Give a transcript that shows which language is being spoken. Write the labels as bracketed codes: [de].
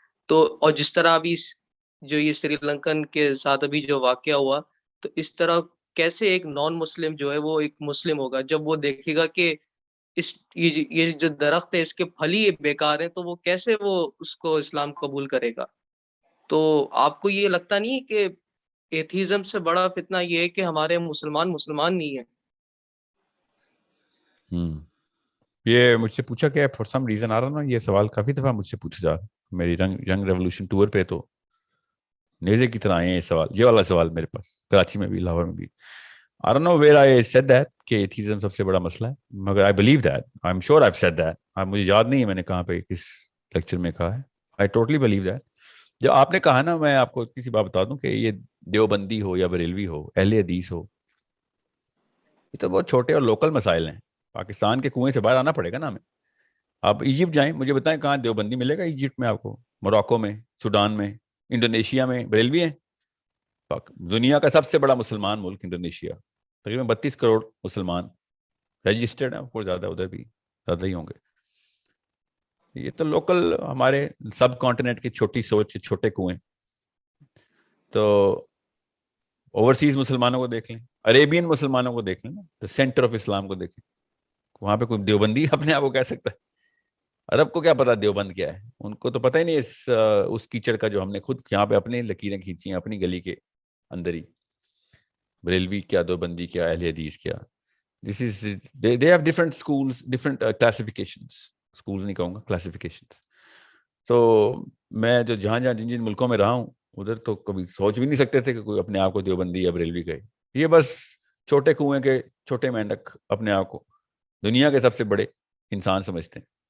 [ur] تو اور جس طرح ابھی جو یہ سری لنکن کے ساتھ ابھی جو واقعہ ہوا، تو اس طرح کیسے ایک نان مسلم جو ہے وہ ایک مسلم ہوگا جب وہ دیکھے گا کہ یہ جو درخت ہے اس کے پھل ہی بیکار ہیں، تو وہ کیسے وہ اس کو اسلام قبول کرے گا؟ تو آپ کو یہ لگتا نہیں ہے کہ ایتھیزم سے بڑا فتنہ یہ ہے کہ ہمارے مسلمان نہیں ہیں؟ یہ مجھ سے پوچھا گیا [en] for some reason [ur] آ رہا نا، یہ سوال کافی دفعہ مجھ سے پوچھا جا رہا ہے میری ینگ ریولوشن ٹور پہ. تو نیزے کی طرح آئے ہیں یہ سوال، یہ والا سوال میرے پاس کراچی میں بھی، لاہور میں بھی. [en] I don't know where I said that [ur] کہ ایتھیزم سب سے بڑا مسئلہ ہے، مگر [en] I believe that. I'm sure I've said that. [ur] مجھے یاد نہیں ہے میں نے کہاں پہ کس لیکچر میں کہا ہے. [en] I totally believe that. [ur] جب آپ نے کہا نا، میں آپ کو اتنی سی بات بتا دوں کہ یہ دیوبندی ہو یا بریلوی ہو، اہل حدیث ہو، یہ تو بہت چھوٹے اور لوکل مسائل ہیں. پاکستان کے کنویں سے باہر آنا پڑے گا نا ہمیں. آپ ایجپٹ جائیں، مجھے بتائیں کہاں دیوبندی ملے گا ایجپٹ میں آپ کو، موراکو میں، سوڈان میں، انڈونیشیا میں بریلوی ہیں. دنیا کا سب سے بڑا مسلمان ملک انڈونیشیا، تقریباً 32 کروڑ مسلمان رجسٹرڈ ہیں، اور زیادہ ادھر بھی زیادہ ہی ہوں گے. یہ تو لوکل ہمارے سب کانٹیننٹ کی چھوٹی سوچ کے چھوٹے کنویں. تو اوورسیز مسلمانوں کو دیکھ لیں، عربین مسلمانوں کو دیکھ لیں نا، تو سینٹر آف اسلام کو دیکھیں، وہاں پہ کوئی دیوبندی اپنے آپ کو کہہ سکتا ہے؟ عرب کو کیا پتا دیوبند کیا ہے؟ ان کو تو پتہ ہی نہیں اس کیچڑ کا جو ہم نے خود یہاں پہ اپنی لکیریں کھینچی ہیں اپنی گلی کے اندر ہی. بریلوی کیا، دیوبندی کیا، اہل حدیث کیا. [en] This is they have different schools, different classifications. [ur] Schools نہیں کہوں گا، classifications. تو میں جو جہاں جن ملکوں میں رہا ہوں ادھر تو کبھی سوچ بھی نہیں سکتے تھے کہ کوئی اپنے آپ کو دیوبندی یا بریلوی کہے. یہ بس چھوٹے کنویں کے چھوٹے مینڈک اپنے آپ کو دنیا کے سب سے بڑے انسان سمجھتے ہیں.